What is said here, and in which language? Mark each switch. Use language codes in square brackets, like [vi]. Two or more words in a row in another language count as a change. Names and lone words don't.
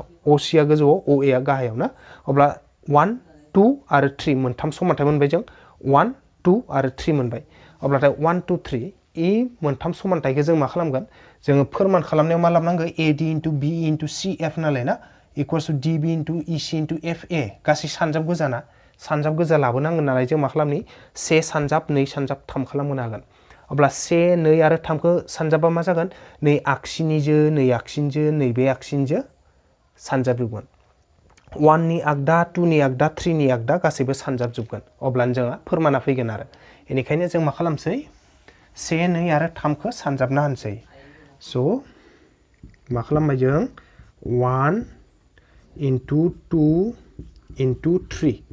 [brx] OC आ गोजौआव OA आ गाहायाव ना अब्ला 1 2 आरो 3 मोनथाम समानथाय मोनबाय जों 1 2 आरो 3 मोनबाय अब्लाथाय 1 2 3 इ मोनथाम समानथायखौ जों मा खालामगोन जोङो फोरमान खालामनायाव मा लाबनांगौ [en] AD into B into CF [brx] नालाय ना [en] equals to DB into EC into FA [brx] गासै सानजाब गोजा लाबोनांगोन नालाय जों मा खालामनि 1 सानजाब 2 सानजाब 3 खालामनो हागोन अब्ला 1 2 आरो 3 खौ सानजाबा मा जागोन नै आगसिनिजो नै आगसिनिजो नैबे आगसिनिजो सानजाबजोबगोन 1 नि आगदा 2 नि आगदा 3 नि आगदा गासैबो सानजाबजोबगोन अब्लानो जोंहा फोरमाना फैगोन आरो बेनिखायनो जों मा खालामसै 1 2 आरो 3 खौ सानजाबना होनसै स' मा खालामबाय जों [en] 1 into 2 into 3